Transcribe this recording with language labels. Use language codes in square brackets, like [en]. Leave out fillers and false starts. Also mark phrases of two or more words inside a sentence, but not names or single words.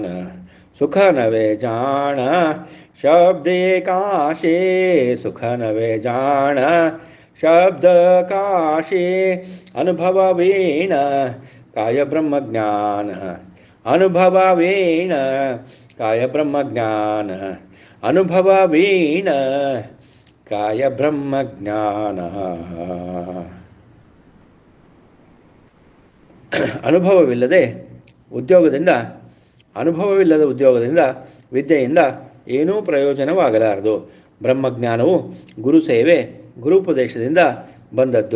[mr] सुख नवे जाण शब्दे काशे, सुख नवे जाण शब्द काशे. अनुभव वीण काय ब्रह्मज्ञान, अनुभव वीण काय ब्रह्मज्ञान, अनुभव वीण काय ಬ್ರಹ್ಮಜ್ಞಾನ. [kn] ಅನುಭವವಿಲ್ಲದೆ ಉದ್ಯೋಗದಿಂದ, ಅನುಭವವಿಲ್ಲದ ಉದ್ಯೋಗದಿಂದ, ವಿದ್ಯೆಯಿಂದ ಏನೂ ಪ್ರಯೋಜನವಾಗಲಾರದು. ಬ್ರಹ್ಮಜ್ಞಾನವು ಗುರುಸೇವೆ, ಗುರುಪದೇಶದಿಂದ ಬಂದದ್ದು.